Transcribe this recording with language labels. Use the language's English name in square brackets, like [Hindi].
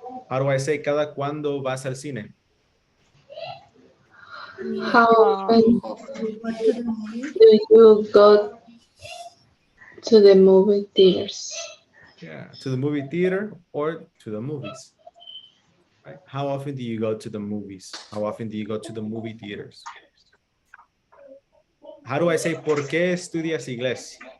[English] How do I say [Spanish] cada cuándo vas al cine? [English] How Uh, often What to the movie? do you go to the movie theaters? Yeah, to the movie theater or to the movies. Right? How often do you go to the movies? How often do you go to the movie theaters? How do I say [Spanish] por qué estudias inglés?